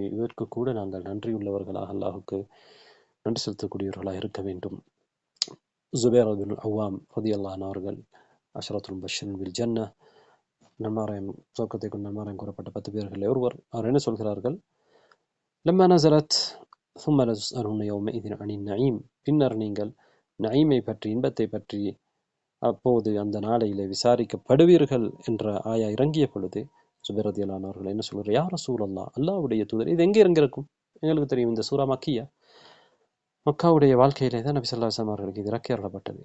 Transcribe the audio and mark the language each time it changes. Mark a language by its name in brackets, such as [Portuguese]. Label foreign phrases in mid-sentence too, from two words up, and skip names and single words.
[Tamil] இதற்கு கூட நாங்கள் நன்றியுள்ளவர்களாக, அல்லாஹுக்கு நன்றி செலுத்தக்கூடியவர்களாக இருக்க வேண்டும். ஜுபைர் பின் அவ்வாம் [Arabic] رضي الله عنه [Tamil] அவர்கள் [Arabic] العشرة المبشرين بالجنة, [Tamil] நன்மாராயம், சொர்க்கத்தை கொண்டு நன்மாராயம் கூறப்பட்ட 10 பேர்கள் ஒருவர். அவர் என்ன சொல்கிறார்கள்? [Arabic] لما نزلت ثم لتسألن يومئذ عن النعيم. [Tamil] பின்னர் நீங்கள் நயீமை பற்றி, இன்பத்தை பற்றி அப்போது அந்த நாளையிலே விசாரிக்கப்படுவீர்கள் என்ற ஆயா இறங்கிய பொழுது ஜுபைர் [Arabic] رضي الله عنه [Tamil] அவர்கள் என்ன சொல்கிறார்? [Arabic] يا رسول الله, [Tamil] அல்லாஹ்வுடைய தூதர், இது எங்கே இறங்கியிருக்கும்? எங்களுக்கு தெரியும், இந்த சூரா மக்கியா, மக்காவுடைய வாழ்க்கையிலே தான் நபி [Arabic] صلى الله عليه وسلم [Tamil] அவர்களுக்கு இது இறக்கி அருளப்பட்டது.